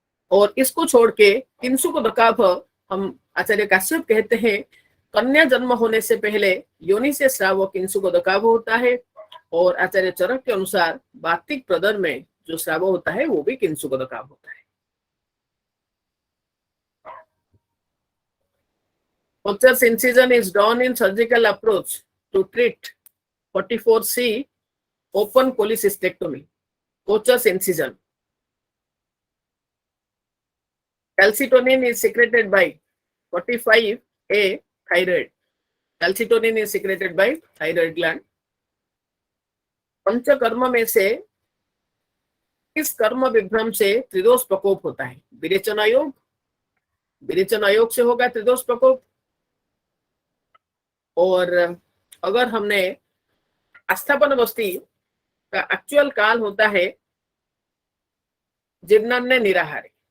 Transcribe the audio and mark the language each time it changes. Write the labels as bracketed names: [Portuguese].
[Hindi] और इसको छोड़ के किंसुक दकाभ हम आचार्य काश्यप कहते हैं कन्या जन्म होने से पहले योनि से स्राव किंसुक दकाभ होता है। और आचार्य चरक के अनुसार वातिक प्रदर में जो स्राव होता है वो भी किंसुक दकाभ होता है। [English] Kocher's incision is done in surgical approach to treat 44C open cholecystectomy. Kocher's incision. Calcitonin is secreted by 45A thyroid. Calcitonin is secreted by thyroid gland. [Hindi] Panchakarma में से किस कर्म विभ्रम से त्रिदोष प्रकोप होता है? विरेचन आयोग। विरेचन आयोग से होगा त्रिदोष प्रकोप। और अगर हमने आस्थापन बस्ती का एक्चुअल काल होता है जीर्णान्य निराहारी।